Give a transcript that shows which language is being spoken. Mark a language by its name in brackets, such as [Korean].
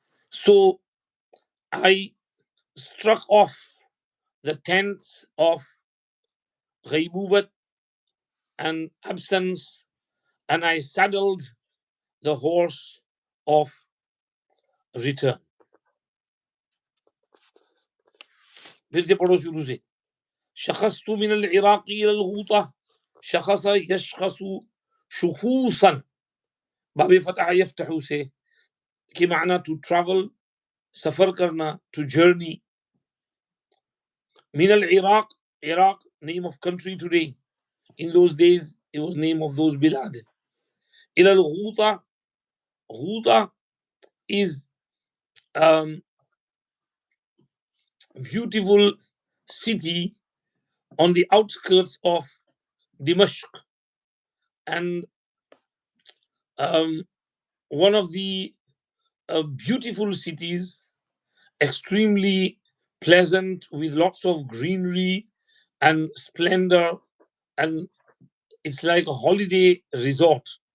[English] So, I struck off the tents of ghaybubat and absence, and I saddled the horse of return. [Hindi] फिर से पढ़ो शुरू से. [Arabic] شخصت من العراق إلى الغوطة. شخص يشخص شخوصا. باب فتح يفتح [Hindi] से कि माना [English] to travel, [Hindi] सफर करना, [English] to journey. [Arabic] من العراق, [English] Iraq, name of country today. In those days, it was name of those bilad. [Arabic] إلى الغوطة. [English] Ghouta is beautiful city on the outskirts of Dimashq, and one of the beautiful cities, extremely pleasant with lots of greenery and splendor, and it's like a holiday resort.